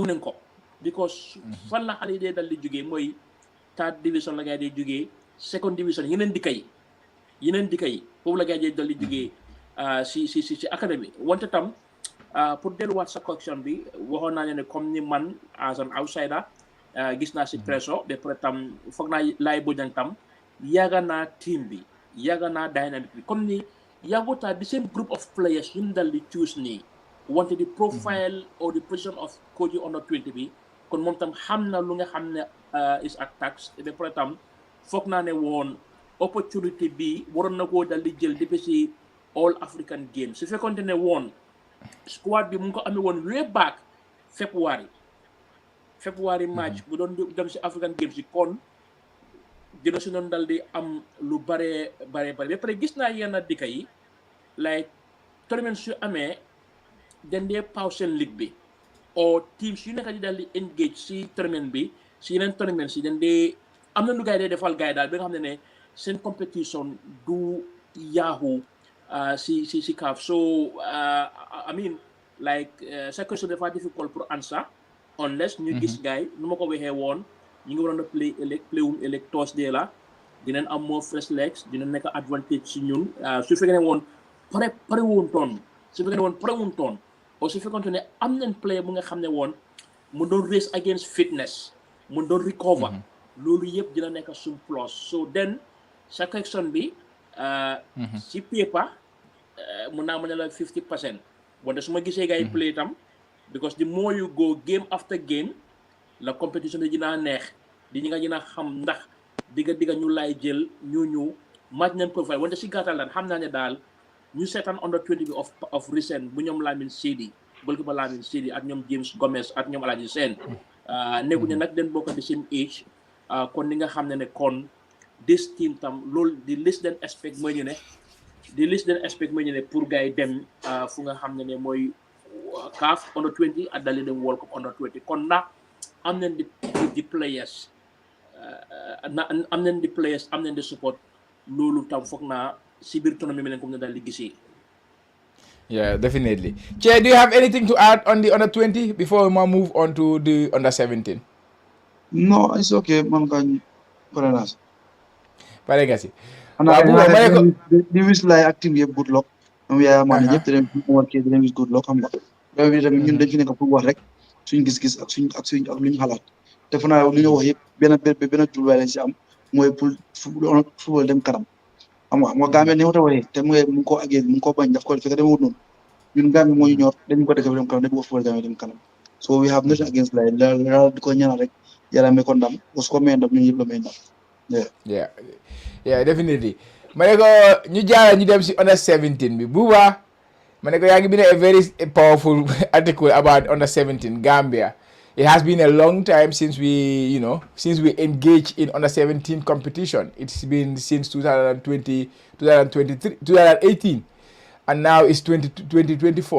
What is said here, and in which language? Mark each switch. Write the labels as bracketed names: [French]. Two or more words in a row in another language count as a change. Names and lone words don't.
[Wolof] nañ ko because fan la xale yi dee dal di jógee mooy [English] third division [Wolof] la ngay dee jógee [English] second division [Wolof] yeneen dikka yi foofu la ngay dee dal di jógee si académie wante tam pour delluwaat sa question bi waxoon naa ne comme ni man [English] as an outsider [Wolof] gis naa si Treso ba pare tam foog naa Laye Bojang tam yàgga naa team bi yàgga naa dynamic bi comme ni yàggutaa [English] the same group of players [Wolof] yu ñu dal di choose nii wante di profile [English] or the position of coach [Wolof] yi under 20 bi kon moom tam xam na lu nga xam ne is at tax ba pare tam foog naa ne woon opportunité bi waroon na koo dal di jël depuis si All African Games su fekkoonte ne woon squad bi mu ngi ko amee woon [English] way back [Wolof] February match bu doon dem si African Games yi kon dina si doon dal di am lu bare ba pare gis naa yenn dëkk yi like tournament su amee dañ dee pause seen ligue bi or teams yu nekk di dal di engage si tournament bi si yeneen tournament si dañ dee am na lu gars yi dee defal gars yi daal bi nga xam ne seen competition du yaaxu si CAF [English] so I mean like [Wolof] sa question dafa difficult pour answer unless ñu gis gars yi nu ma ko waxee woon ñu ngi waroon a play ëllëg Thursday la dinañ am [English] more fresh legs [Wolof] dina nekk advantage si ñun su fekkee ne woon pare woon toon o su fekkoon ne am nañ player bu nga xam ne woon mu doon [English] race against fitness [Wolof] mu doon recover loolu yëpp dina nekk sum plus so then sa question bi si paper mun naa mën a la 50% wante su ma gisee gars yi play tam [English] because the more you go game after game [Wolof] la compétition bi dinaa neex di ñi nga dina xam ndax digga ñu lay jël ñu match nañ profile wante si gàttal daal xam naa ne daal ñu seetaan under 20 bi [English] of recent [Wolof] bu ñoom Lamine Sidi ak ñoom James Gomez ak ñoom Alhaji Sène nekkuñu nag den bokk di [English] same age [Wolof] kon ni nga xam ne kon [English] this team [Wolof] tam loolu di list den expect mooy ñu ne pour gars yi dem fu nga xam ne mooy CAF under 20 ak dali dem World Cup under 20 kon ndax am nañ di players am nañ di support loolu tam foog naa si biir tournoi mi leen comme ne daal di gisee. [English] Yeah, definitely. Che, do you have anything to add on the under 20 before we move on to the under 17? No, it's okay. Man kan paranas. [Wolof] Pare nga si. Di wish like active yëpp [English] good luck. [Wolof] Moom yaa man yëpp dinañ [English] wish good luck [Wolof] xam nga. Yow bi tamit ñun dañ fi nekk pour wax rek suñu gis-gis ak lu ñu xalaat. Defe naa lu ñu wax yëpp benn jubluwaay lañ si am mooy pour football dem kanam. Xam nga Gambia ni mu ta waxee te mu ngi ko agee mu ngi ko bañ daf ko fekk dama wut noonu ñun Gambia moo ñu ñor dañ ko def dem kanam dañ ko football Gambia dem kanam [English] so we have nothing against like [Wolof] la di ko ñaan rek yàlla may ko ndam [French] parce que [Wolof] ko may ndam ñun yëpp la may ndam [English] yeah definitely [Wolof] ma ne ko ñu jaara ñu dem si under 17 bi Buba ma ne ko yaa ngi bind [English] a very powerful article about under 17 Gambia. It has been a long time since we engaged in under 17 competition. It's been since 2020, 2023, 2018. And now it's 2024.